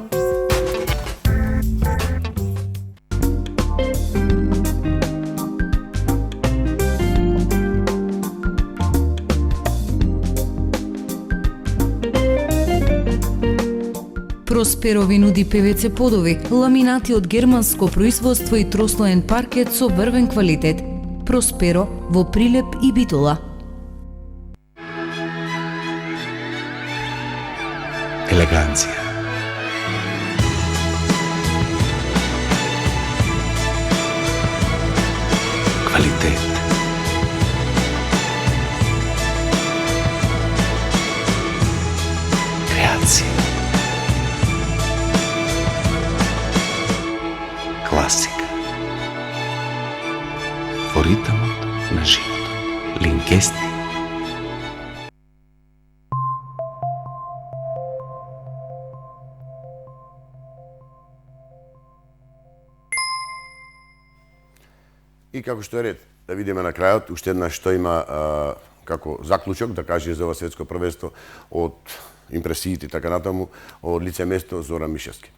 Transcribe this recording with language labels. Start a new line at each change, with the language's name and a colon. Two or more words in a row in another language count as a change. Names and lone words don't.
Macedonian: Просперо ви нуди ПВЦ подови, ламинати од германско производство и трослоен паркет со врвен квалитет. Просперо во Прилеп и Битола. Elegancia. Kvalitet. Kreacija. Klasika. Во ритмот на живот. Линкести. И како што е ред, да видиме на крајот уште еднаш што има како заклучок, да каже за ова светско првенство од импресиите и така натаму, од лице место Зоран Мишевски.